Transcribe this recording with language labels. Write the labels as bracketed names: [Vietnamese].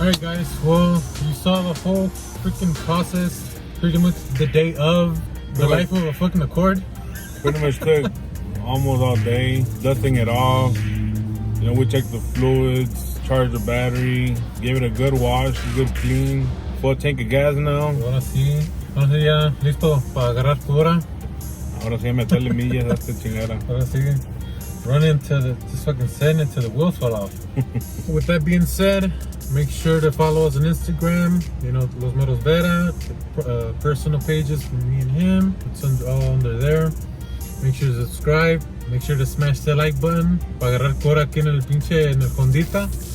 [English] Alright guys, well, you saw the whole freaking process, pretty much the day of the life of a fucking Accord. Pretty much took almost all day, dusting it off. You know, we checked the fluids, charged the battery, gave it a good wash, good clean. Full tank of gas now. [Spanish] Ahora sí ya listo para agarrar cura. Ahora sí meterle millas a esta chingada. Ahora sí, [English] running to just fucking setting it till the wheels fall off. With that being said, make sure to follow us on Instagram. You know, Los Meros Vera, personal pages for me and him. It's all under there. Make sure to subscribe. Make sure to smash the like button [Spanish] para agarrar cura aquí en el Hondita.